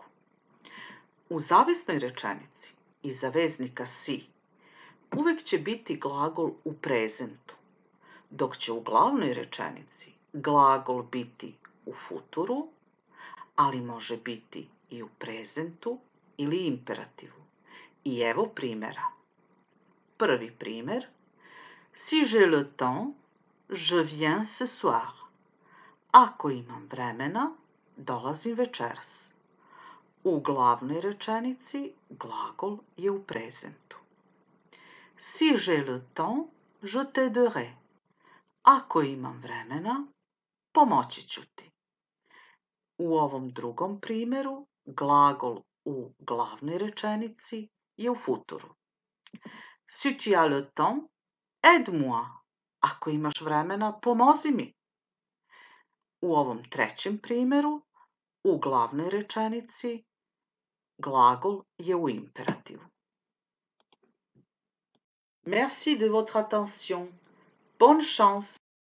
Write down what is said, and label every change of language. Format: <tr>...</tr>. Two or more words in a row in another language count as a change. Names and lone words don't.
<bs>U zavisnoj rečenici iza veznika si uvek će biti glagol u prezentu, dok će u glavnoj rečenici glagol biti u futuru, ali može biti i u prezentu ili imperativu. I evo primjera. Prvi primjer.</bs> <fr>Si j'ai le temps, je viens ce soir.</fr> <bs>Ako imam vremena, dolazim večeras. U glavnoj rečenici glagol je u prezentu.</bs> <fr>Si j'ai le temps, je t'aiderai.</fr> <bs>Ako imam vremena, pomoći ću ti. U ovom drugom primjeru glagol u glavnoj rečenici je u futuru.</bs> <fr>Si tu as le temps, aide-moi.</fr> <bs>Ako imaš vremena, pomozi mi. U ovom trećem primjeru, u glavnoj rečenici, glagol je u imperativu.</bs> <fr>Merci de votre attention. Bonne chance!</fr>